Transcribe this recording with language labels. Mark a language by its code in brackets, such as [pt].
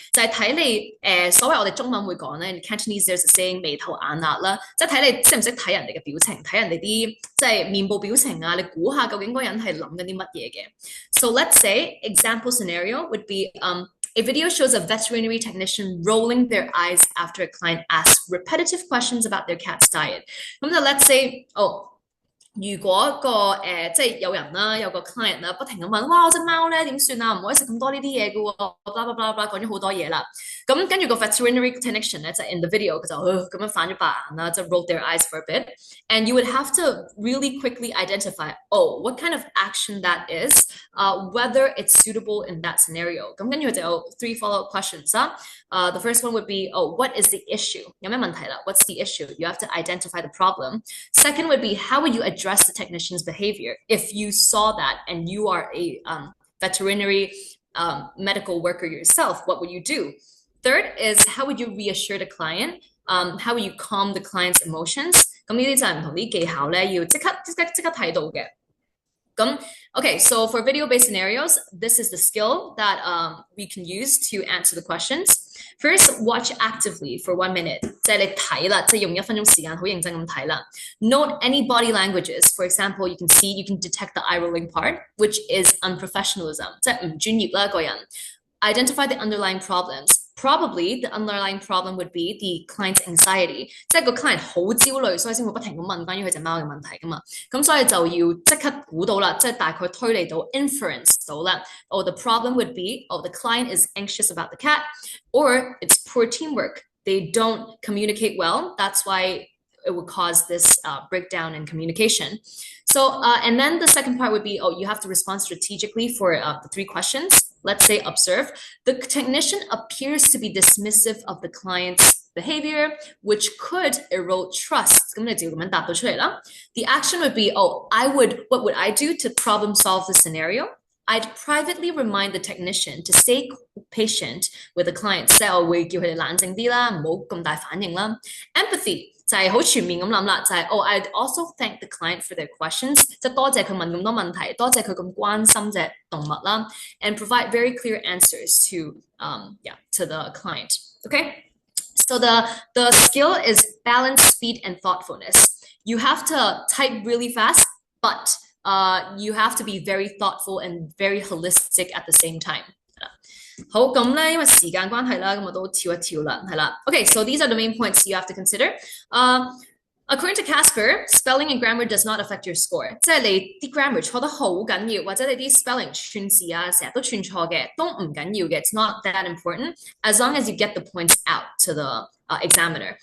[yue] 就係睇你所謂我哋中文會講咧 [en] in Cantonese there's a saying [yue] 眉頭眼額啦，即係睇你識唔識睇人哋嘅表情，睇人哋啲即係面部表情啊，你估下究竟嗰個人係諗緊啲乜嘢嘅。 [en] So let's say example scenario would be a video shows a veterinary technician rolling their eyes after a client asks repetitive questions about their cat's diet. [yue] 咁就 let's say oh。如果即係有人啦，有個 client 啦，不停咁問，哇，我隻貓咧點算啊？唔可以食咁多呢啲嘢嘅喎，blah blah blah blah 講咗好多嘢啦。咁跟住個 veterinary technician 咧就 in the video 佢就咁樣反咗白眼啦，即係 [en] rolled their eyes for a bit. And you would have to really quickly identify, oh, what kind of action that is, whether it's suitable in that scenario. [yue] 咁跟住就有 3 follow-up questions 啦。 [en] The first one would be, oh, what is the issue? [yue] 有咩問題啦？ [en] What's the issue? You have to identify the problem. Second would be, how would you address the technician's behavior? If you saw that and you are a veterinary medical worker yourself, what would you do? Third is, how would you reassure the client? How would you calm the client's emotions? [yue] 咁呢啲就係唔同啲技巧咧，要即刻睇到嘅。 [en] Okay, so for video-based scenarios, this is the skill that we can use to answer the questions. First, watch actively for 1 minute. [yue] 即係你睇啦，即係用1分鐘時間好認真咁睇啦。 [en] Note any body languages. For example, you can detect the eye rolling part, which is unprofessionalism. [yue] 即係唔專業啦個人。 [en] Identify the underlying problems. Probably the underlying problem would be the client's anxiety. [yue] 即係個 client 好焦慮，所以先會不停咁問關於佢隻貓嘅問題㗎嘛。咁所以就要即刻估到啦，即係大概推理到 inference 到啦。 [en] Oh, the problem would be, oh, the client is anxious about the cat, or it's poor teamwork. They don't communicate well. That's why it would cause this breakdown in communication. So, and then the second part would be, oh, you have to respond strategically for the 3 questions. Let's say observe. The technician appears to be dismissive of the client's behavior, which could erode trust. The action would be, oh, what would I do to problem solve the scenario? I'd privately remind the technician to stay patient with the client. [yue] 即係我會叫佢哋冷靜啲啦，唔好咁大反應啦。 [en] Empathy [yue] 就係好全面咁諗啦， [en] 就係oh, I'd also thank the client for their questions， [yue] 即係多謝佢問咁多問題，多謝佢咁關心隻動物啦 [en] ，and provide very clear answers to the client. Okay. So the skill is balance, speed, and thoughtfulness. You have to type really fast, but you have to be very thoughtful and very holistic at the same time. [yue] 好，咁咧，因為時間關係啦，咁我都跳一跳啦，係啦。 [en] Okay, so these are the main points you have to consider. According to CASPer, spelling and grammar does not affect your score. [yue] 即係你啲 grammar 錯得好緊要，或者你啲 spelling 串字啊，成日都串錯嘅，都唔緊要嘅。 [en] It's not that important as long as you get the points out to the examiner.